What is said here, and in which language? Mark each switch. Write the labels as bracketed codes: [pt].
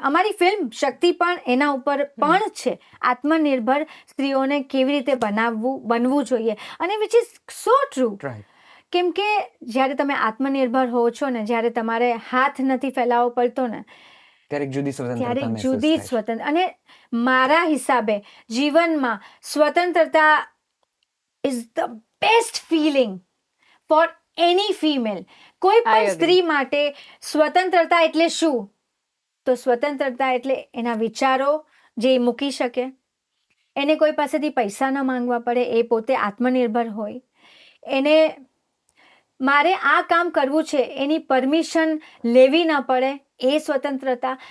[gu] અમારી ફિલ્મ શક્તિ પણ એના ઉપર પણ છે. આત્મનિર્ભર સ્ત્રીઓને કેવી રીતે બનવું જોઈએ, અને [en] Which is so true. [gu] કેમ કે જ્યારે તમે આત્મનિર્ભર હો છો ને, જ્યારે તમારે હાથ નથી ફેલાવવો પડતો ને, ત્યારે જુદી સ્વતંત્ર. અને મારા હિસાબે જીવનમાં સ્વતંત્રતા [en] is the best feeling for any female. [gu] કોઈ પણ સ્ત્રી માટે સ્વતંત્રતા એટલે શું? તો સ્વતંત્રતા એટલે એના વિચારો જે મૂકી શકે, એને કોઈ પાસેથી પૈસા ન માંગવા પડે, એ પોતે આત્મનિર્ભર હોય, એને મારે આ કામ કરવું છે એની પરમિશન લેવી ન પડે, એ સ્વતંત્રતા.